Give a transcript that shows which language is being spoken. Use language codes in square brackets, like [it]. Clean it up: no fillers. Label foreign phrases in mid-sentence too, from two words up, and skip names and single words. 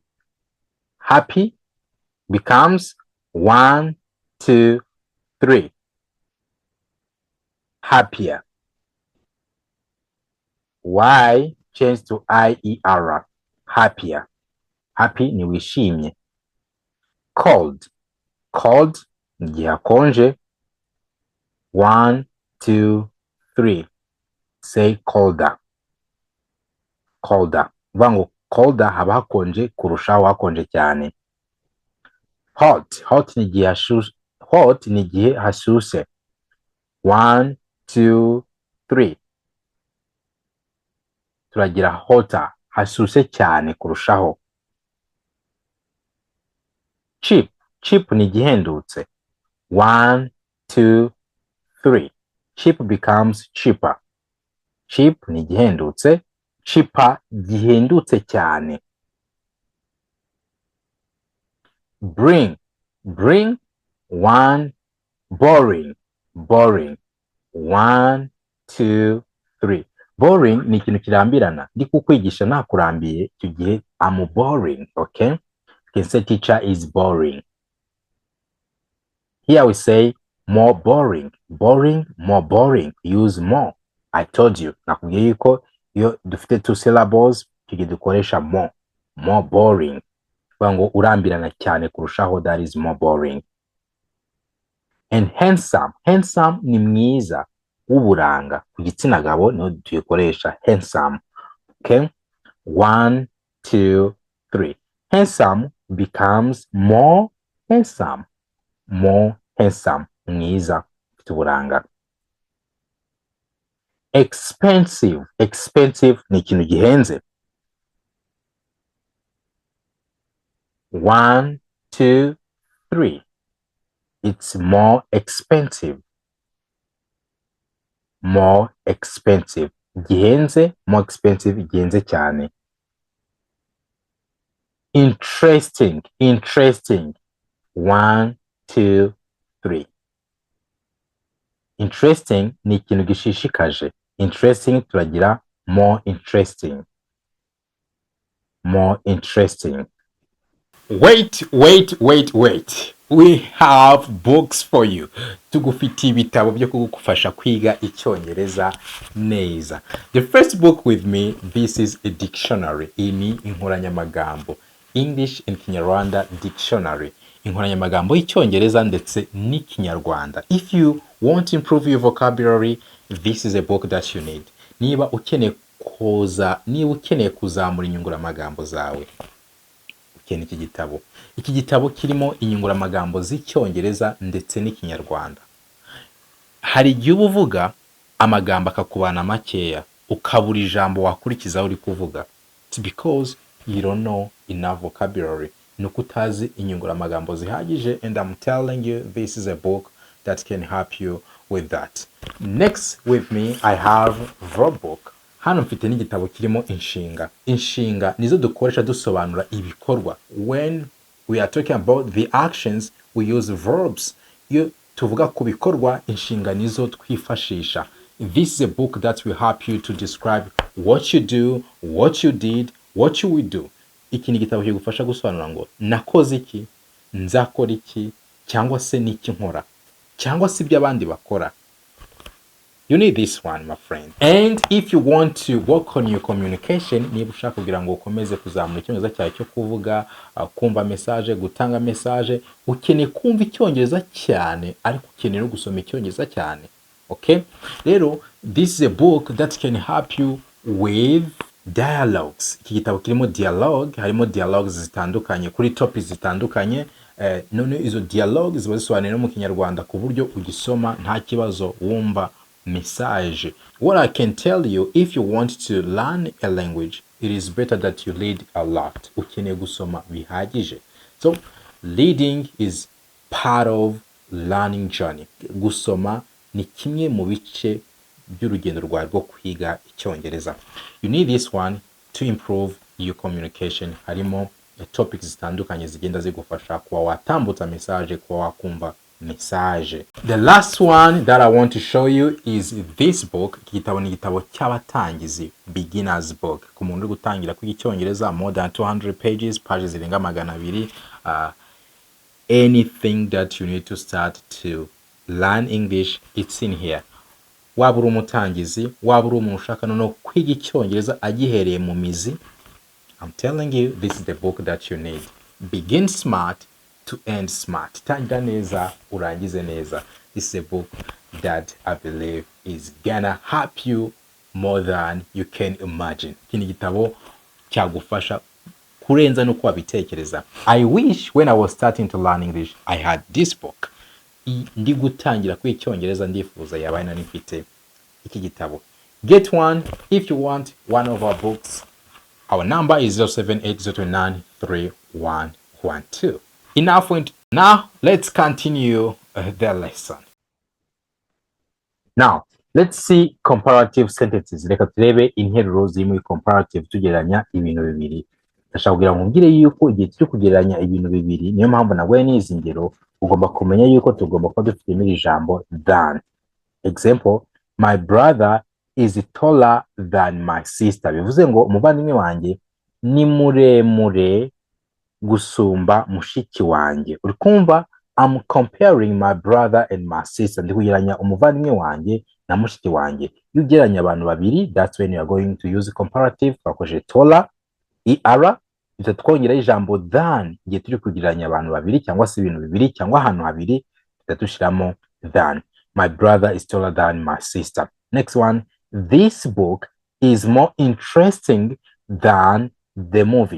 [en] Happy becomes 1, 2, 3. Happier. Y change to IER. [rw] Happier. Happy ni wishimye. [en] Cold. [rw] Cold igihe hakonje. 1, 2, 3. [en] Say colder. Colder. [rw] Vango colder haba hakonje kurushaho hakonje cyane. Hot. Hot ni igihe hashushe. Hot ni igihe hashushe. 1, 2, 3. Turagira hotter, hashushe cyane kurushaho. Cheap. Cheap ni gihendutse. 1, 2, 3. [en] Cheap becomes cheaper. Cheap [rw] ni gihendutse. Cheaper gihendutse cyane. [en] Bring. Bring. 1. Boring. Boring. 1, 2, 3. [rw] Boring ni ikintu kirambirana. Ndi kukwigisha nakurambiye icyo gihe [en] I'm boring, okay? You can say teacher is boring. Here we say more boring. Boring, more boring. Use more. I told you. [rw] Nakubwiye yuko iyo dufite [en] two syllables [rw] icyo gihe dukoresha more. [en] More boring. [rw] Kuvuga ngo urambirana cyane kurushaho, [en] that is more boring. And handsome. [rw] Handsome ni mwiza, w'uburanga. Ku gitsina gabo niho tuyikoresha handsome. [en] Okay? 1, 2, 3. Handsome becomes more handsome. More handsome. [rw] Mwiza, ufite uburanga. Expensive. Expensive ni ikintu gihenze. 1, 2, 3. [en] It's more expensive. More expensive. Gihenze, more expensive, [rw] gihenze cyane. [en] Interesting. Interesting. 1, 2, 3. [rw] Interesting ni ikintu gishishikaje. [en] Interesting turagira more interesting. More interesting. Wait. We have books for you. [rw] Tugufite ibitabo byo kugufasha kwiga Icyongereza neza. [en] The first book with me, this is a dictionary. [rw] Ini inkoranyamagambo. [en] English and Kinyarwanda dictionary. [rw] Inkoranyamagambo y'Icyongereza ndetse n'Ikinyarwanda. [en] If you want to improve your vocabulary, this is a book that you need. [rw] Niba ukeneye kuzamura inyunguramagambo zawe, ukeneye iki gitabo. Iki gitabo kirimo inyunguramagambo z'Icyongereza ndetse n'Ikinyarwanda. Hari igihe uvuga amagambo akakubana makeya, ukabura ijambo wakurikiza uri kuvuga. [en] It's because you don't know enough vocabulary. [rw] Nuko utazi inyunguramagambo zihagije, [en] and I'm telling you, this is a book that can help you with that. Next with me, I have verb book. [rw] Hano mfite n'igitabo kirimo inshinga. Inshinga nizo dukoresha dusobanura ibikorwa. [en] When we are talking about the actions, we use verbs. [rw] Iyo tuvuga ku bikorwa, inshinga nizo twifashisha. [en] This is a book that will help you to describe what you do, what you did, what you will do. [rw] Iki ni igitabo kigufasha gusobanura ngo nakoze iki, nzakora iki, cyangwa se n'iki nkora, cyangwa se ibyo abandi bakora. [en] You need this one, my friend. And if you want to work on your communication, [rw] niba ushaka kugira ngo ukomeze kuzamura Icyongereza cyawe cyo kuvuga, kumva message, gutanga message, ukeneye kumva Icyongereza cyane ariko ukeneye no gusoma Icyongereza cyane. Okay? Rero, [en] this is a book that can help you with dialogs. [rw] Iki gitabo kirimo dialogue, harimo dialogs zitandukanye kuri topics zitandukanye. None izo dialogues ziba zisobanuye no mu Kinyarwanda ku buryo ugisoma nta kibazo wumva message. [en] What I can tell you, if you want to learn a language, it is better that you read a lot. [rw] Ukeneye gusoma bihagije. [en] So reading is part of learning journey. [rw] Gusoma ni kimwe mu bice by'urugendo rwawe rwo kwiga Icyongereza. [en] You need this one to improve your communication. [rw] Harimo topics zitandukanye zigenda zigufasha kuba watambutsa message, kuba wakumva message. [en] The last one that I want to show you is this book. [rw] Igitabo ni igitabo cy'abatangizi, [en] beginner's book. [rw] Ku muntu uri gutangira kwiga Icyongereza, [en] more than 200 pages zirenga 200. Anything that you need to start to learn English, it's in here. [rw] Waba uri umutangizi, waba uri umuntu ushaka no kwiga Icyongereza agihereye mu mizi, [en] I'm telling you, this is the book that you need. Begin smart to end smart. [rw] Tangira neza, urangize neza. [en] This is a book that I believe is gonna help you more than you can imagine. [rw] Kini gitabo cyagufasha kurenza no kwabitekereza. [en] I wish when I was starting to learn English, I had this book. [rw] Ndi gutangira kwiga Icyongereza ndifuza yabaye nanifite iki gitabo. [en] Get one if you want one of our books. Our number is 0780293112. Enough with now, let's continue the lesson. Now, let's see comparative sentences. [rw] Reka turebe interuro ziri muri comparative tugereranya ibintu bibiri. Ndashaka kugira ngo mbwire yuko igihe turi kugereranya ibintu bibiri, niyo mpamvu naguye n'izi ngero, ugomba kumenya yuko tugomba kuba dufitemo ijambo than. [en] Example, my brother is taller than my sister. [rw] Bivuze ngo umuvandimwe wanjye ni muremure gusumba mushiki wanjye. Uri kumva, [en] I'm comparing my brother and my sister. [rw] Ndi kugereranya umuvandimwe wanjye na mushiki wanjye. Iyo ugereranya abantu babiri, [en] that's when you are going to use comparative. [rw] Twakoresheje taller, er, twongera ijambo than igihe turi kugereranya abantu babiri cyangwa se ibintu bibiri cyangwa ahantu habiri, tushiramo than. [en] My brother is taller than my sister. Next one, this book is more interesting than the movie.